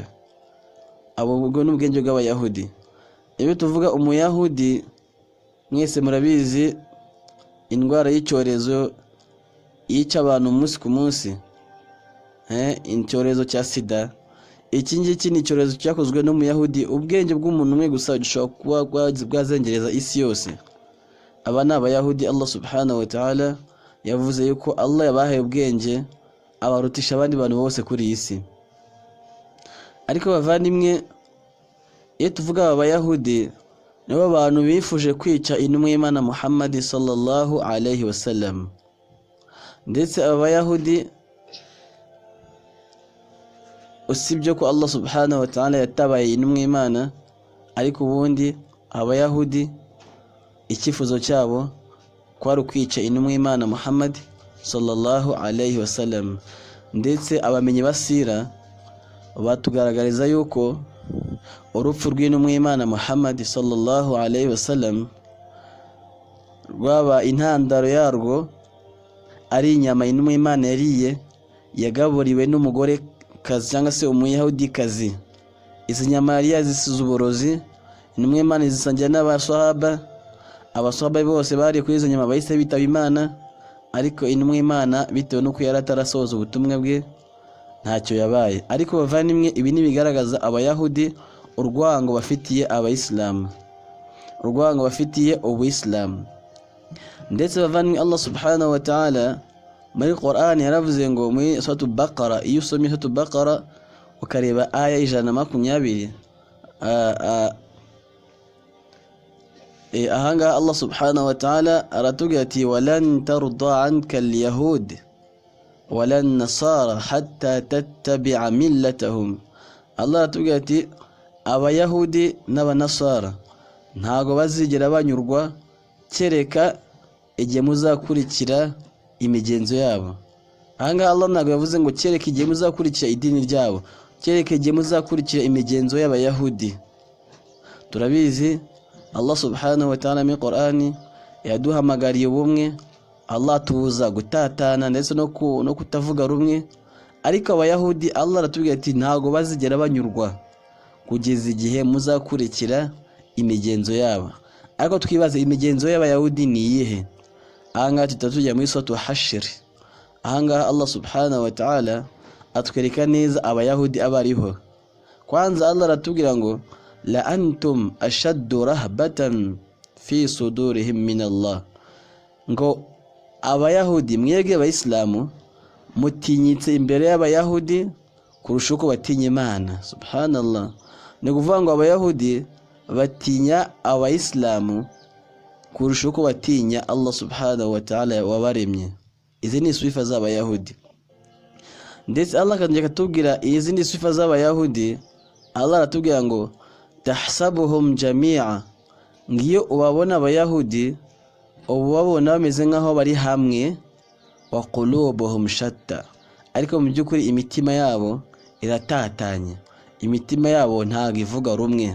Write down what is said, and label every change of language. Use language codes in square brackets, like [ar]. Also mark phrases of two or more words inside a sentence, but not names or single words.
[rw] Abo ubwo ni ubwenge bw'abayahudi. Iyo tuvuga umuyahudi, mwese murabizi indwara y'icyorezo yica abantu umunsi ku munsi, icyorezo cya sida. Iki ngiki ni icyorezo cyakozwe n'umuyahudi. Ubwenge bw'umuntu umwe gusa gishobora kuba bwazengereza isi yose. Aba ni abayahudi. Allah [ar] سبحانه وتعالى [rw] yavuze yuko Allah yabahaye ubwenge abarutisha abandi bantu bose kuri iyi si. Ariko bavandimwe, iyo tuvuga abayahudi, nibo bantu bifuje kwica intumwa y'Imana Muhammad [ar] صلى الله عليه وسلم. [rw] Ndetse abayahudi, usibye ko Allah [ar] سبحانه وتعالى [rw] yatabaye intumwa y'Imana, ariko ubundi abayahudi icyifuzo cyabo kwari kwica intumwa y'Imana Muhammad [ar] صلى الله عليه وسلم. [rw] Ndetse abamenyi basira batugaragariza yuko urupfu rw'intumwa y'Imana Muhammad [ar] صلى الله عليه وسلم [rw] rwaba intandaro yarwo ari inyama intumwa y'Imana yariye yagaburiwe n'umugore kazi cyangwa se umuyahudi kazi. Izi nyama yari yazisize uburozi, intumwa y'Imana izisangira n'abaswahaba. Abaswahaba bose bari kuri izo nyama bahise bitaba Imana, ariko intumwa y'Imana bitewe n'uko yari atarasohoza ubutumwa bwe ntacyo yabaye. Ariko bavandimwe, ibi ni bigaragaza abayahudi urwango bafitiye abayisilamu, urwango bafitiye Ubuislamu. Ndetse bavandimwe, Allah [ar] سبحانه وتعالى [rw] muri Qur'an yaravuze ngo muri suratu Baqara, iyo usomye suratu Baqara ukareba aya 120, ahangaha Allah [ar] سبحانه وتعالى [rw] aratubwira ati [ar] ولن ترضى عنك اليهود ولا النصارى حتى تتبع ملتهم. [rw] Allah aratubwira ati abayahudi n'abanasara ntago bazigera banyurwa kereka igihe muzakurikira imigenzo yabo. Ahangaha Allah ntago yavuze ngo kereka igihe muzakurikira idini ryabo. cyerekeye muzakurikira imigenzo y'abayahudi. Turabizi Allah [ar] سبحانه وتعالى [rw] mu Qur'ani yaduhamagariye ubumwe, Allah tubuza gutatana ndetse no kutavuga rumwe. Ariko abayahudi Allah aratubwira ati ntago bazigera banyurwa kugeza igihe muzakurikira imigenzo yabo. Ariko twibaze imigenzo y'abayahudi ni iyihe? Ahangaha tutatujya muri suratu Hashr. Ahangaha Allah [ar] سبحانه وتعالى [rw] atwereka neza abayahudi abariho. Kwanza Allah aratubwira ngo [ar] لأنتم أشد رهبة في صدورهم من الله, [rw] ngo abayahudi mwebwe abayisilamu mutinyitse imbere y'abayahudi kurusha uko batinya Imana. Subhanallah, ni kuvuga ngo abayahudi batinya abayisilamu kurusha uko batinya Allah [ar] سبحانه وتعالى [rw] wabaremye. Izi ni sifa z'abayahudi. Ndetse Allah kandi akatubwira izindi sifa z'abayahudi. Allah aratubwira ngo [ar] تحسبهم جميعا, [rw] ngiyo ubabona abayahudi ubabona bameze nkaho bari hamwe, [ar] وقلوبهم شتى, [rw] ariko mu byukuri imitima yabo iratatanye, imitima yabo ntago ivuga rumwe.